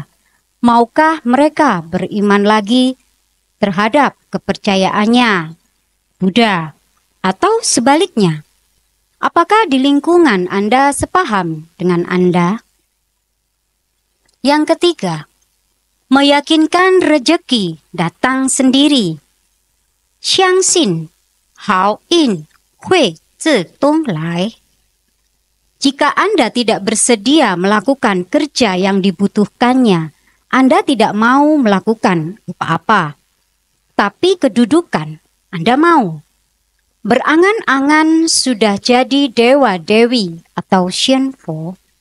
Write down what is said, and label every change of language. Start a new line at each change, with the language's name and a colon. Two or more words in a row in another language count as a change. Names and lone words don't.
Indonesian: Maukah mereka beriman lagi terhadap kepercayaannya, Buddha, atau sebaliknya? Apakah di lingkungan Anda sepaham dengan Anda? Yang ketiga, meyakinkan rejeki datang sendiri.
Chinese: 相信好运会自动来.
Indonesian: Jika Anda tidak bersedia melakukan kerja yang dibutuhkannya, Anda tidak mau melakukan apa-apa. Tapi kedudukan Anda mau. Berangan-angan sudah jadi dewa-dewi atau Shenpo.